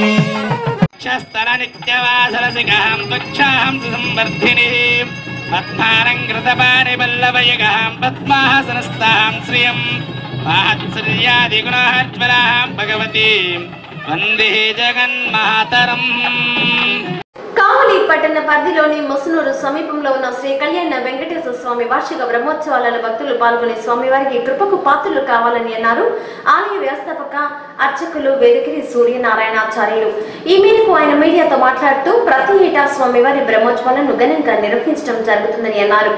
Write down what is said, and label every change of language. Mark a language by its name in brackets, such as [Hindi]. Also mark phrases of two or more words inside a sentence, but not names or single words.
[Sanskrit] नित्यवासरसिकां त्वच्छां संवर्धिनीं पद्मारङ्कृतपाणिपल्लवयुगां पद्मासनस्तां श्रियं वात्सल्यादिगुणाज्वलां भगवतीं वन्दे जगन्मातरम्. [Telugu] కావలి పట్టణ పరిధిలోని ముస్నూరు సమీపంలో ఉన్న శ్రీ కళ్యాణ వెంకటేశ్వర స్వామి వార్షిక బ్రహ్మోత్సవాలలో భక్తులు పాల్గొని స్వామివారికి కృపకు పాత్రలు కావాలని అన్నారు ఆలయ వ్యవస్థాపక అర్చకులు వేదగిరి సూర్యనారాయణాచార్యులు. ఈ మేరకు ఆయన మీడియాతో మాట్లాడుతూ ప్రతి ఏటా స్వామివారి బ్రహ్మోత్సవాలను ఘనంగా నిర్వహించడం జరుగుతుందని అన్నారు.